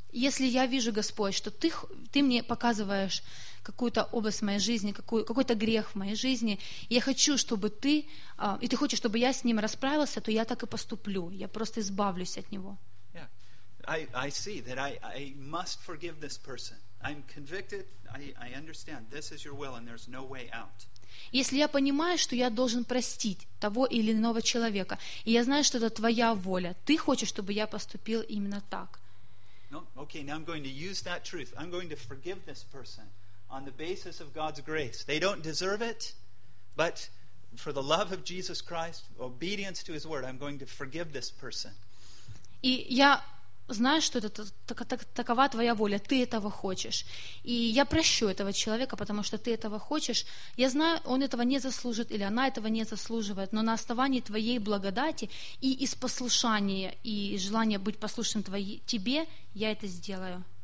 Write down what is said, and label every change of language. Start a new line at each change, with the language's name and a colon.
Russian: Если я вижу, Господь, что ты мне показываешь какую-то область в моей жизни, какой-то грех в моей жизни, я хочу, чтобы ты и ты хочешь, чтобы я с ним расправился, то я так и поступлю. Я просто избавлюсь от него.
English: Yeah. I see that I must forgive this person. I'm convicted. I understand. This is your will and there's no way out.
Russian: Если я понимаю, что я должен простить того или иного человека, и я знаю, что это твоя воля, ты хочешь, чтобы я поступил именно так.
English: No, okay, now I'm going to use that truth. I'm going to forgive this person on the basis of God's grace. They don't deserve it, but for the love of Jesus Christ, obedience to His word, I'm going to forgive this person.
Russian: И я знаю, что это такова твоя воля, ты этого хочешь. И я прощу этого человека, потому что ты этого хочешь. Я знаю, он этого не заслужит, или она этого не заслуживает, но на основании твоей благодати и из послушания, и желания быть послушным тебе, я это сделаю.